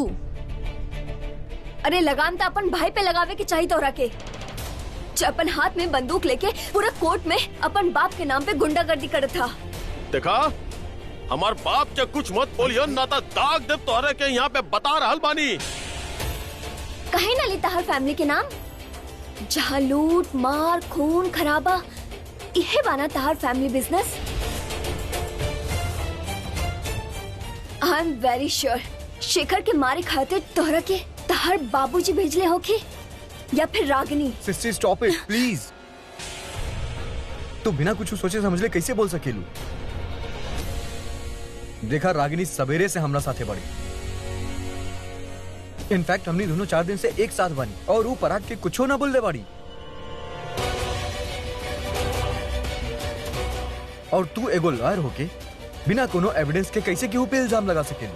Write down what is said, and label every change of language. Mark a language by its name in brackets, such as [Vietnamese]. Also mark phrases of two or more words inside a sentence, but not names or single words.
[Bhojpuri] अरे लगाम तो अपन भाई पे लगावे के चाहिए तोरा के, जो अपन हाथ में बंदूक लेके पूरा कोर्ट में अपन बाप के नाम पे गुंडागर्दी करत था। देखा, हमार बाप के कुछ मत बोलियो, ना तो दाग देव तोहरे के यहाँ पे बता रहल बानी। कहे ना लेता हर फैमिली के नाम, जहाँ लूट मार खून खराबा, इहे बाना तहार [English] family business. I am very sure [Bhojpuri] शेखर के मारे खातिर तोहरा के तहार बाबूजी भेजले होके या फिर रागिनी। [English] Sister stop it please. [Bhojpuri] तू बिना कुछ सोचे समझले कैसे बोल सकेलू? देखा, रागिनी सवेरे से हमरा साथे बड़ी। इनफैक्ट हमने दोनों 4 दिन से एक साथ बनी और वो पराग के कुछो ना बोल दे बाड़ी। और तू एगो लॉयर होके बिना कोनो एविडेंस के कैसे केहू पे इल्जाम लगा सकेलू?